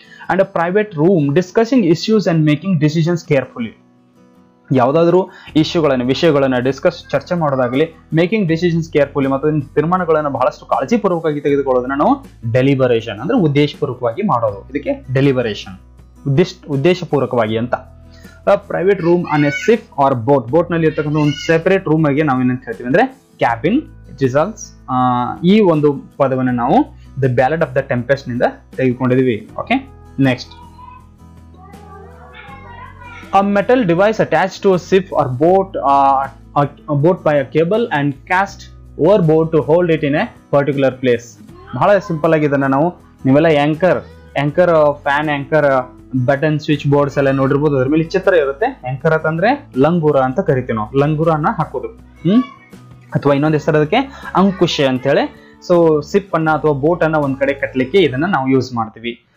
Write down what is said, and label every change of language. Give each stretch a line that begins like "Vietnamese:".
English: and a private room discussing issues and making decisions carefully,
Kannada: ಯಾವುದಾದ್ರೂ ವಿಷಯಗಳನ್ನ ಚರ್ಚೆ ಮಾಡೋದಾಗಲಿ, ಮೇಕಿಂಗ್ ಡಿಸಿಷನ್ಸ್ ಕೇರ್ಫುಲಿ ಮತ್ತು ತೀರ್ಮಾನಗಳನ್ನು ಬಹಳಷ್ಟು ಕಾಳಜಿಪೂರ್ವಕವಾಗಿ ತೆಗೆದುಕೊಳ್ಳೋದನ್ನ ನಾವು ಡೆಲಿಬರೇಷನ್ ಅಂದ್ರೆ ಉದ್ದೇಶಪೂರ್ವಕವಾಗಿ ಮಾಡೋದು, ಇದಕ್ಕೆ ಡೆಲಿಬರೇಷನ್ ಉದ್ದೇಶಪೂರ್ವಕವಾಗಿ ಅಂತ.
English: private room on a ship or boat
Kannada: ನಲ್ಲಿ ಇರ್ತಕ್ಕಂಥ ಒಂದು ಸೆಪರೇಟ್ ರೂಮ್ ಆಗಿ ನಾವು ಏನಂತ ಹೇಳ್ತೀವಿ ಅಂದ್ರೆ ಕ್ಯಾಬಿನ್ ರಿಸಲ್ಟ್ಸ್. ಈ ಒಂದು ಪದವನ್ನು ನಾವು the ballad of the tempest ನಿಂದ ತೆಗೆದುಕೊಂಡಿದೀವಿ.
English: Okay, next a metal device attached to a ship or boat by a cable and cast overboard to hold it in a particular place.
Kannada: ಬಹಳ simple ಆಗಿ ಇದನ್ನ ನಾವು ನೀವೆಲ್ಲ anchor fan anchor button switch boards ಎಲ್ಲ ನೋಡಿರ್ಬೋದು, ಅದ್ರ ಮೇಲೆ ಚಿತ್ರ ಇರುತ್ತೆ. ಆಂಕರ್ ಅಂತಂದ್ರೆ ಲಂಗೂರ ಅಂತ ಕರಿತೀವಿ ನಾವು, ಲಂಗೂರನ್ನ ಹಾಕೋದು. ಅಥವಾ ಇನ್ನೊಂದು ಹೆಸರು ಅದಕ್ಕೆ ಅಂಕುಶ ಅಂತ ಹೇಳಿ. ಸೊ ಶಿಪ್ ಅನ್ನ ಅಥವಾ ಬೋಟ್ ಅನ್ನ ಒಂದ್ ಕಡೆ ಕಟ್ಟಲಿಕ್ಕೆ ಇದನ್ನ ನಾವು ಯೂಸ್ ಮಾಡ್ತೀವಿ.